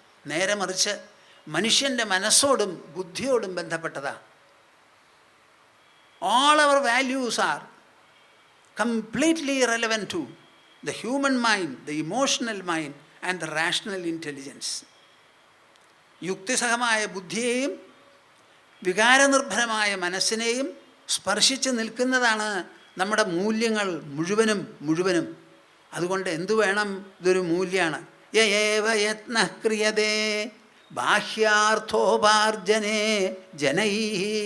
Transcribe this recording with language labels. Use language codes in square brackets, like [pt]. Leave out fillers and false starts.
[ml] നേരെ മറിച്ച് മനുഷ്യൻ്റെ മനസ്സോടും ബുദ്ധിയോടും ബന്ധപ്പെട്ടതാണ്. [en] All our values are completely relevant to the human mind, the emotional mind and the rational intelligence. [ml] യുക്തിസഹമായ ബുദ്ധിയെയും വികാരനിർഭരമായ മനസ്സിനെയും സ്പർശിച്ച് നിൽക്കുന്നതാണ് നമ്മുടെ മൂല്യങ്ങൾ മുഴുവനും. അതുകൊണ്ട് എന്തു വേണം? ഇതൊരു മൂല്യമാണ്. [sa] യേവ യത്നഃ ക്രിയതേ ബാഹ്യാർത്ഥോപാർജനേ ജനൈഃ.